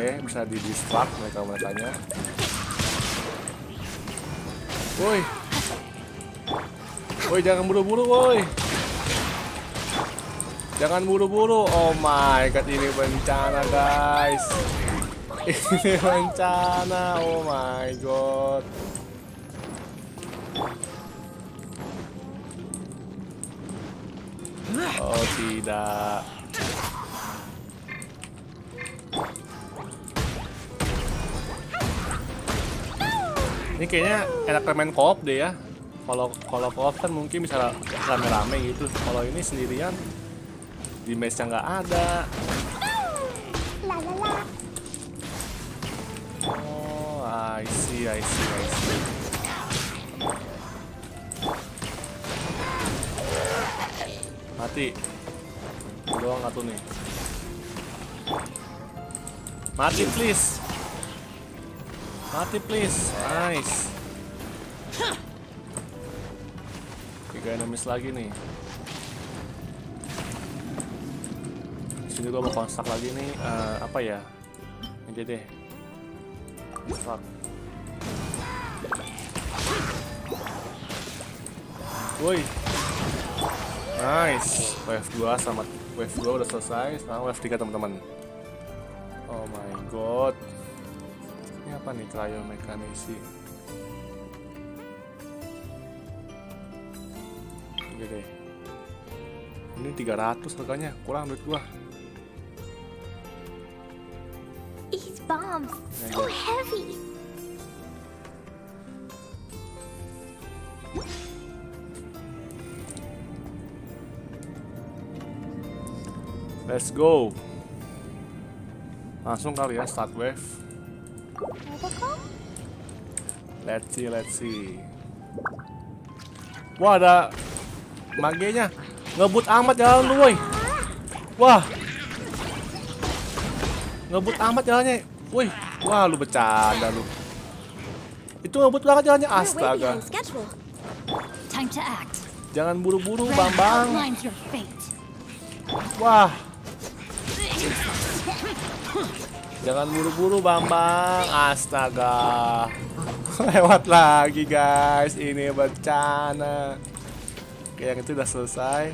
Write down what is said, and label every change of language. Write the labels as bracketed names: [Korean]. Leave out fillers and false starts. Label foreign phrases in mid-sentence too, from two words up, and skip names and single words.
[Indonesian] Bisa di distract mereka-merekanya. Woi jangan buru-buru woi. Jangan buru-buru. [English] Oh my god [Indonesian] ini bencana guys. Ini bencana. [English] Oh my god. [Indonesian] Oh tidak. Ini kayaknya enak main co-op deh ya. Kalau co-op kan mungkin bisa rame-rame gitu. Kalau ini sendirian di match-nya nggak ada. [English] Oh, I see. [Indonesian] Mati. Doang nggak tuh nih. Mati please. Nice. 3 enemies lagi nih. Sini gua mau construct lagi nih. Apa ya? Ini deh. Construct. Woi. Nice. Wave 2 sama wave 2 udah selesai. Sekarang wave 3 teman-teman. [English] Oh my god. [Indonesian] Ini apa nih cryomechanici? Oke deh. Ini 300 harganya, kurang duit gua. [English] bombs. So heavy. Let's go. [Indonesian] Langsung kali ya [English] start wave. Let's see. [Indonesian] Wah, ada magenya. Ngebut amat jalan lu, woi. Wah. Ngebut amat jalannya. Woi, wah lu bercanda lu. Itu ngebut banget jalannya, astaga. [English] Time to act. [Indonesian] Jangan buru-buru, Bambang. Wah. Jangan buru-buru, Bambang. Astaga. Lewat lagi, guys. Ini bencana. Oke, yang itu udah selesai.